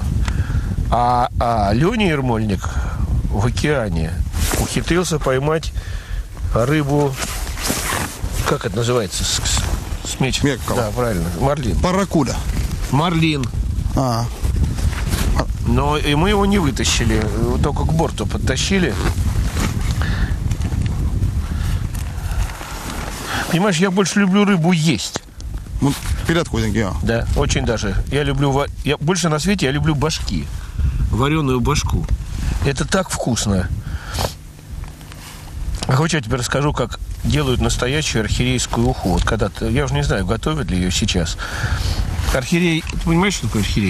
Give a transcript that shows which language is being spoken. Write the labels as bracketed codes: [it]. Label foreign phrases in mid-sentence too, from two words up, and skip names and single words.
[ru] А Леня Ермольник в океане ухитрился поймать рыбу, как это называется, с мечем? Меккала. Да, правильно, марлин. Паракуда. Марлин. Но и мы его не вытащили, только к борту подтащили. Понимаешь, я больше люблю рыбу есть. [fi] Mut pidät kuitenkin, joo. [ru] Да, очень даже. Я больше на свете я люблю башки. Вареную башку. Это так вкусно. Хочешь, я тебе расскажу, как делают настоящую архирейскую уху. Вот когда-то, я уже не знаю, готовят ли ее сейчас. Архирей, ты понимаешь, что такое архирей?